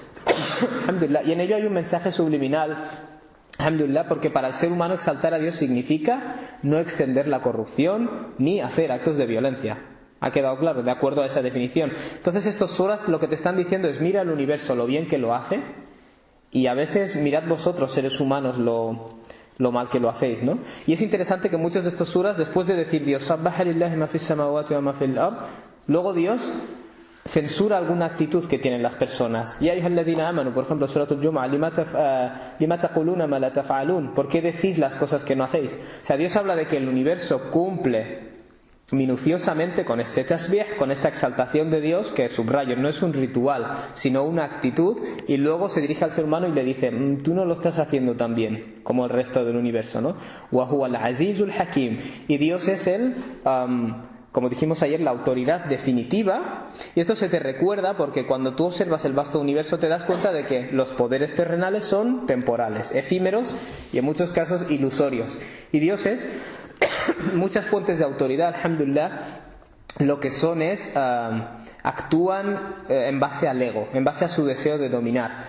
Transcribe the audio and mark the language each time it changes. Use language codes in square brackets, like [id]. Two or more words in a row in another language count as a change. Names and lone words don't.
[es] Y en ello hay un mensaje subliminal Alhamdulillah, porque para el ser humano exaltar a Dios significa no extender la corrupción ni hacer actos de violencia. ¿Ha quedado claro? De acuerdo a esa definición. Entonces estos suras lo que te están diciendo es mira el universo lo bien que lo hace, y a veces mirad vosotros seres humanos lo mal que lo hacéis, ¿no? Y es interesante que muchos de estos suras, después de decir Dios [ar] سبح لله ما في السماوات وما في الأرض, [es] luego Dios censura alguna actitud que tienen las personas. [ar] يا أيها الذين آمنوا, [es] por ejemplo, [ar] سورة الجمعة، لم تقولون ما لا تفعلون, [es] ¿por qué decís las cosas que no hacéis? O sea, Dios habla de que el universo cumple minuciosamente con este tasbih, con esta exaltación de Dios, que subrayo, no es un ritual, sino una actitud, y luego se dirige al ser humano y le dice, tú no lo estás haciendo tan bien como el resto del universo, ¿no? [ar] وهو العزيز الحكيم, [es] y Dios es el como dijimos ayer, la autoridad definitiva. Y esto se te recuerda porque cuando tú observas el vasto universo te das cuenta de que los poderes terrenales son temporales, efímeros y en muchos casos ilusorios. Y Dios es muchas fuentes de autoridad, alhamdulillah, lo que son es actúan en base al ego, en base a su deseo de dominar.